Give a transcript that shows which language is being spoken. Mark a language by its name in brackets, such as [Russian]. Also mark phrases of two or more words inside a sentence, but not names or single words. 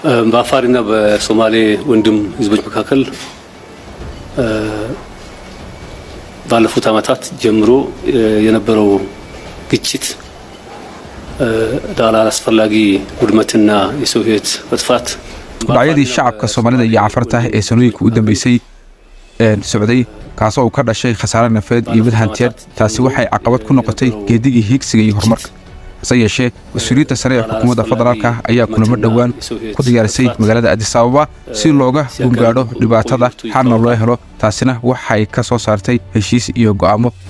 [Amharic] በአፋርና በሶማሌ ወንድም ህዝቦች መካከል ባለፉት ዓመታት ጀምሮ የነበረው ግጭት ዳላላ አስፈላጊ ውድመትና የሰው ህይወት መጥፋት [Somali] dhacdadii shacabka Soomaalida iyo Cafarta ee sanooyinka u dambeysay socday kaasoo ka dhashay khasaare nafeed iyo mid hantiyeed taasi waxay caqabad ku noqotay geedigii higsiga iyo horumarka sayeshe wasiirada sare ee xukuumadda federaalka ayaa kulamo dhawaan ku diyaarisay magaalada Addis Ababa si looga gungaadho dhibaatada xalna loo helo taasina waxay ka soo saartay heshiis iyo go'aamo la